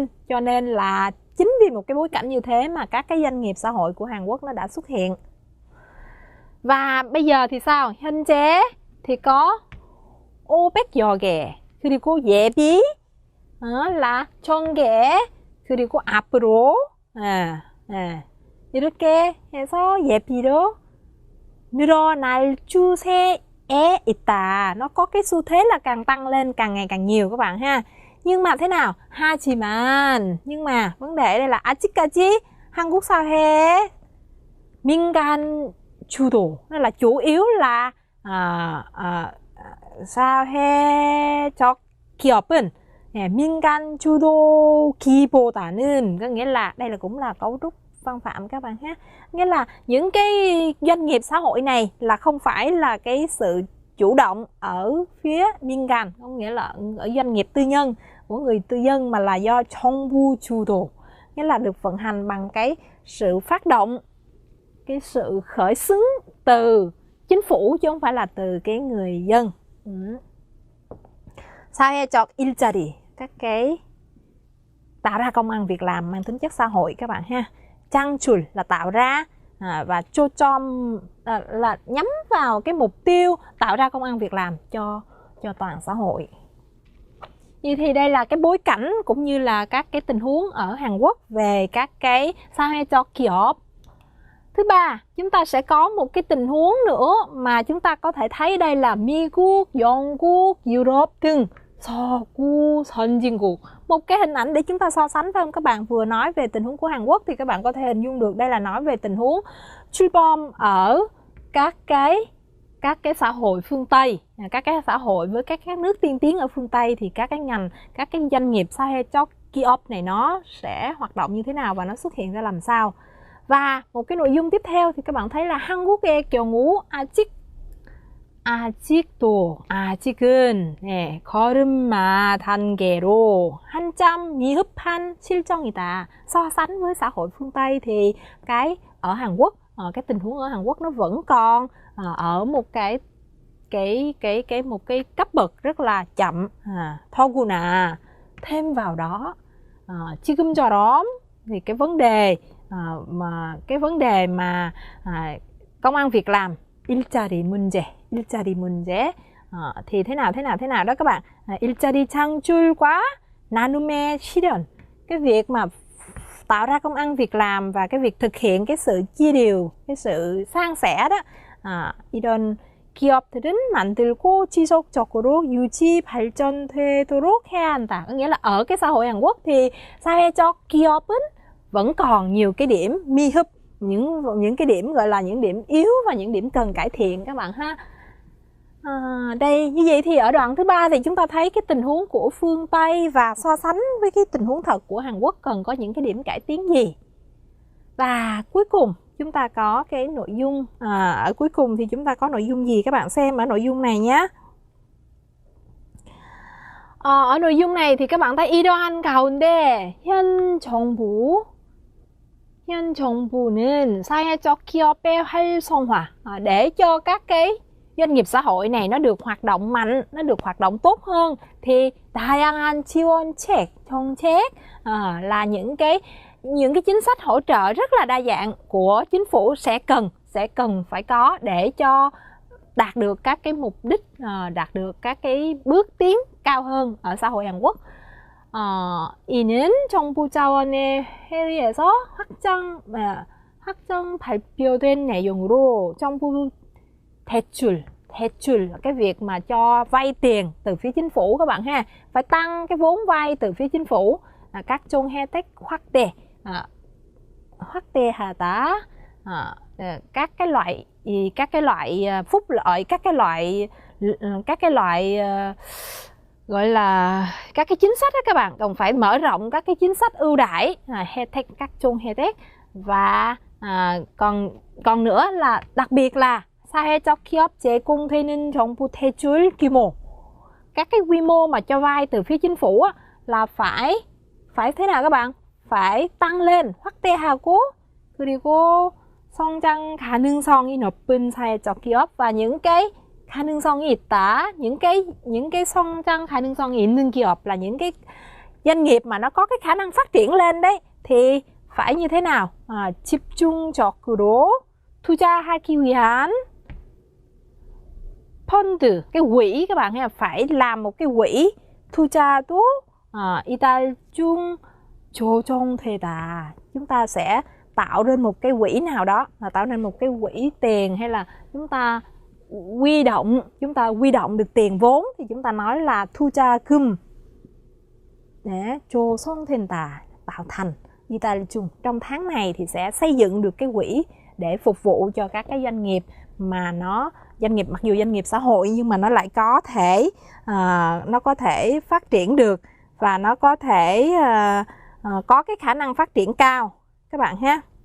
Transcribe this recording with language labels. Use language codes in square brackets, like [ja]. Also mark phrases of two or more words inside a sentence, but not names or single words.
[vi] Cho nên là chính vì một cái bối cảnh như thế mà các cái doanh nghiệp xã hội của Hàn Quốc nó đã xuất hiện. Và bây giờ thì sao? [ko] 현재 [vi] thì có [ko] 500여 개, 그리고 예비 là 1000개, 그리고 앞으로 이렇게 해서 예비로 늘어날 추세에 있다. [vi] Nó có cái xu thế là càng tăng lên, càng ngày càng nhiều các bạn ha. Nhưng mà thế nào? 하지만, nhưng mà vấn đề ở đây là [ko] 아직까지 한국 사회 민간 주도, [vi] nó là chủ yếu là [ko] 사회적 기업은 민간 주도기보다는, [vi] có nghĩa là đây là cũng là cấu trúc văn phạm các bạn ha. Nghĩa là những cái doanh nghiệp xã hội này là không phải là cái sự chủ động ở phía 민간, có nghĩa là ở doanh nghiệp tư nhân của người tư nhân, mà là do [ko] 정부 주도, [vi] nghĩa là được vận hành bằng cái sự phát động, cái sự khởi xướng từ chính phủ chứ không phải là từ cái người dân. [ko] 사회적 일자리, [vi] các cái tạo ra công ăn việc làm mang tính chất xã hội các bạn ha. 창출 là tạo ra, và 초점 là nhắm vào cái mục tiêu tạo ra công ăn việc làm cho toàn xã hội. Như thì đây là cái bối cảnh cũng như là các cái tình huống ở Hàn Quốc về các cái [ko] 사회적 기업. [vi] thứ ba, chúng ta sẽ có một cái tình huống nữa mà chúng ta có thể thấy đây là [ko] 미국, 영국, 유럽 등 서구 선진국. [vi] Một cái hình ảnh để chúng ta so sánh, phải không các bạn? Vừa nói về tình huống của Hàn Quốc thì các bạn có thể hình dung được đây là nói về tình huống 출범 ở các cái xã hội phương Tây, các cái xã hội với các nước tiên tiến ở phương Tây, thì các cái ngành, các cái doanh nghiệp [ko] 사회적 기업 [vi] này nó sẽ hoạt động như thế nào và nó xuất hiện ra làm sao. Và một cái nội dung tiếp theo thì các bạn thấy là [ko] 한국의 경우 아직은 네, 걸음마 단계로 한참 미흡한 실정이다. [vi] So sánh với xã hội phương Tây thì cái ở Hàn Quốc, cái tình huống ở Hàn Quốc nó vẫn còn ở một cái cấp bậc rất là chậm. 더구나 thêm vào đó 지금처럼 thì cái vấn đề mà công ăn việc làm [ko] 일자리 문제 [vi] thì thế nào đó các bạn. [ko] 일자리 창출과 나눔의 실현, [vi] cái việc mà tạo ra công ăn việc làm và cái việc thực hiện cái sự chia đều, cái sự san sẻ đó. [ko] 이런 기업들은 만들고 지속적으로 유지 발전되도록 해야 한다. [vi] Có nghĩa là ở cái xã hội Hàn Quốc thì [ko] 사회적 기업은 [vi] vẫn còn nhiều cái điểm 미흡, những cái điểm gọi là những điểm yếu và những điểm cần cải thiện các bạn ha. Đây như vậy thì ở đoạn thứ ba thì chúng ta thấy cái tình huống của phương Tây và so sánh với cái tình huống thật của Hàn Quốc cần có những cái điểm cải tiến gì. Và cuối cùng chúng ta có cái nội dung ở cuối cùng thì chúng ta có nội dung gì các bạn xem ở nội dung này nhé. Ở nội dung này thì các bạn thấy [ko] 이러한 가운데 현 정부는 사회적 기업의 활성화, [vi] để cho các cái doanh nghiệp xã hội này nó được hoạt động mạnh, nó được hoạt động tốt hơn thì [ko] 다양한 지원책, 정책 [vi] là những cái chính sách hỗ trợ rất là đa dạng của chính phủ sẽ cần phải có để cho đạt được các cái mục đích, đạt được các cái bước tiến cao hơn ở xã hội Hàn Quốc. [ko] 이는 정부 자원의 회의에서 확정 발표된 내용으로 정부 대출, [vi] cái việc mà cho vay tiền từ phía chính phủ các bạn ha, phải tăng cái vốn vay từ phía chính phủ. [ko] Các 종 혜택 확대하다, [vi] các cái loại phúc lợi, các cái loại gọi là các cái chính sách đó các bạn, cần phải mở rộng các cái chính sách ưu đãi, [ko] 혜택, các 종 혜택. [vi] Và còn nữa là đặc biệt là [ko] 사회적 기업 제공되는 정부 대출 규모, [vi] các cái quy mô mà cho vay từ phía chính phủ là phải thế nào các bạn, phải tăng lên. [ko] 확대하고 그리고 성장 가능성이 높은 사회적 기업, [vi] và những cái [ko] 가능성이 있다, [vi] những cái [ko] 성장 가능성이 있는 기업 [vi] là những cái doanh nghiệp mà nó có cái khả năng phát triển lên đấy, thì phải như thế nào? [ko] 집중적으로 투자하기 위한 펀드, [vi] cái quỹ các bạn ha, phải làm một cái quỹ. [ko] 투자도 이달 중 조정되다, [vi] chúng ta sẽ tạo nên một cái quỹ nào đó, tạo nên một cái quỹ tiền, hay là chúng ta quy động được tiền vốn thì chúng ta nói là 투자금. Để 조성된다, tạo thành. [ko] 이달 중, [vi] trong tháng này thì sẽ xây dựng được cái quỹ để phục vụ cho các cái doanh nghiệp mà mặc dù doanh nghiệp xã hội nhưng mà nó lại có thể nó có thể phát triển được và nó có thể có cái khả năng phát triển cao các bạn ha.